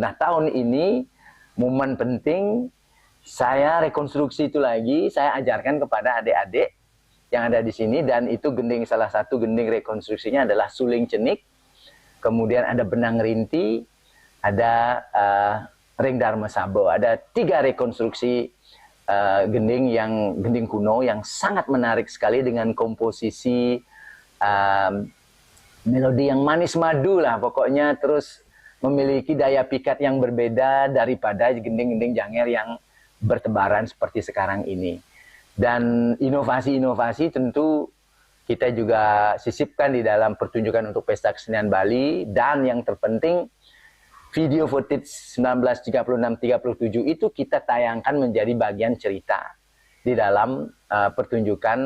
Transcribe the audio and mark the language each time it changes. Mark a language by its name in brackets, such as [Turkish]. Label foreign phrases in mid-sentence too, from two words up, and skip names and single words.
[Indonesian] Nah, tahun ini momen penting, saya rekonstruksi itu lagi, saya ajarkan kepada adik-adik yang ada di sini, dan itu gending, salah satu gending rekonstruksinya adalah suling cenik, kemudian ada benang rinti, ada ring dharma sabo. Ada 3 rekonstruksi gending kuno yang sangat menarik sekali dengan komposisi melodi yang manis madu lah pokoknya, terus memiliki daya pikat yang berbeda daripada gending-gending Janger yang bertebaran seperti sekarang ini. Dan inovasi-inovasi tentu kita juga sisipkan di dalam pertunjukan untuk Pesta Kesenian Bali, dan yang terpenting [English] video footage [Indonesian] 1936-37 itu kita tayangkan menjadi bagian cerita di dalam pertunjukan